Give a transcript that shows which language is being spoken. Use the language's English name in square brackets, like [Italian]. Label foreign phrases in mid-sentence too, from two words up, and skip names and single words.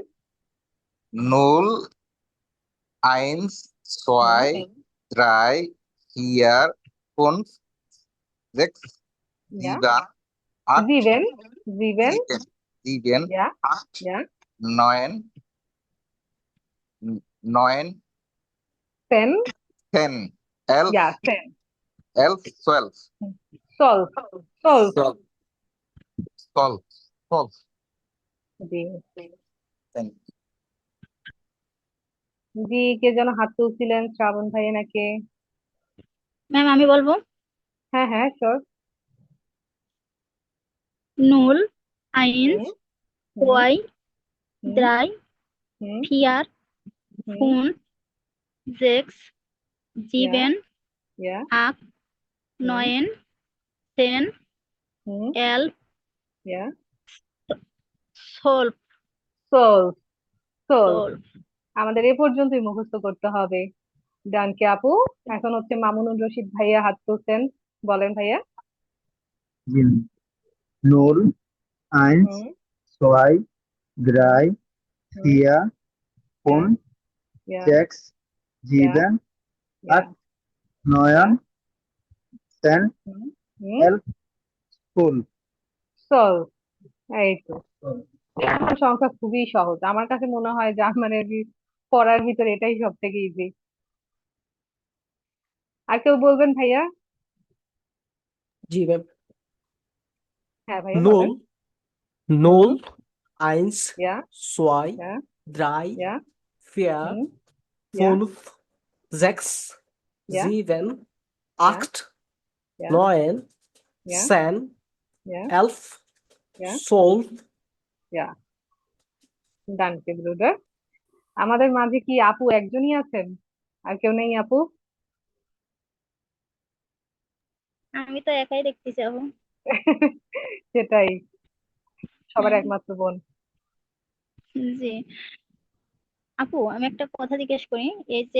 [German] null eins zwei drei vier fünf sechs Ja, sieben acht 7, 7, sieben sieben ja, আট ja, neun neun 10, ten elf ja, 10. elf twelve Solve, solve. zwölf zwölf zwölf. [Bangla] জি। [English] থ্যাংক [Bangla] জি, কে যেন হাত তুলছিলেন, শ্রাবণ ভাই নাকি? ম্যাম আমি বলবো। হ্যাঁ হ্যাঁ, শিওর। [German] null, eins, হুম, হুম, zwei, হুম, drei, হুম, vier, হুম, fünf, sechs, ইয়া, 7, ইয়া, 8, হুম, 9, 10, হুম, 11, ইয়া, 12, zwölf, zwölf. 12. [Bangla] আমাদের এ পর্যন্তই মুখস্থ করতে হবে। ডান কি আপু? এখন হচ্ছে মামুনুর রশিদ ভাইয়া হাত তুলছেন, বলেন ভাইয়া। [German] জি null, eins, হুম, zwei, হুম, drei, হুম, vier, ইয়া, fünf, ইয়া, sechs, ইয়া, 7, ইয়া, 8, ইয়া, 9, 10, হুম, হুম, 11, 12. সোলভ। [Bangla] এই তো, জার্মান সংখ্যা খুবই সহজ, আমার কাছে মনে হয় জার্মানের পড়ার ভিতরে এটাই সব থেকে ইজি। আর কেউ বলবেন ভাইয়া? জি ম্যাম। হ্যাঁ ভাইয়া বলেন। [German] null, হুম, null, eins, ইয়া, zwei, ইয়া, drei, ইয়া, 4, হুম, ইয়া, 5, 6, ইয়া, 7, ইয়া, 8, ইয়া, 9, ইয়া, 10, ইয়া, 11, ইয়া, 12. Ja. Danke Bruder. [Bangla] আমাদের মাঝে কি আপু একজনই আছেন? আর কেউ নেই আপু? আমি তো একাই দেখতেছি এখন। সেটাই, সবার হ্যাঁ, একমাত্র বোন। জি। আপু আমি একটা কথা জিজ্ঞেস করি, এই যে